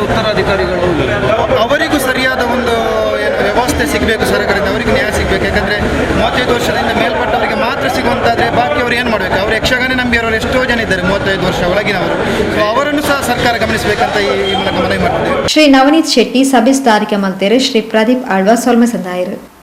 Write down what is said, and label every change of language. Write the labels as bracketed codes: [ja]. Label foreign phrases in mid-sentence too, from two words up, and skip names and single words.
[kn] ಉತ್ತರಾಧಿಕಾರಿಗಳು ಅವರಿಗೂ ಸರಿಯಾದ ಒಂದು ವ್ಯವಸ್ಥೆ ಸಿಗಬೇಕು ಸರ್ಕಾರದಿಂದ, ಅವರಿಗೆ ನ್ಯಾಯ ಸಿಗಬೇಕು. ಯಾಕಂದರೆ 35 ವರ್ಷದಿಂದ ಮೇಲ್ಪಟ್ಟವರಿಗೆ ಮಾತ್ರ ಸಿಗುವಂತಾದರೆ ಬಾಕಿಯವರು ಏನು ಮಾಡಬೇಕು? ಅವರು ಯಕ್ಷಗಾನ ನಂಬಿಯವರು ಎಷ್ಟೋ ಜನ ಇದ್ದಾರೆ 35 ವರ್ಷ ಒಳಗಿನವರು. ಸೊ ಅವರನ್ನು ಸಹ ಸರ್ಕಾರ ಗಮನಿಸಬೇಕಂತ ಈ ಮೂಲಕ ಮನವಿ ಮಾಡ್ತಿದ್ದೇವೆ. [tcy] ಶ್ರೀ ನವನೀತ್ ಶೆಟ್ಟಿ ಸಭೆ ಸ್ಥಾರಿಕೆ ಮಲ್ತೇರು ಶ್ರೀ ಪ್ರದೀಪ್ ಆಳ್ವ ಸೊಲ್ಮೆ ಸಂದಾಯರು.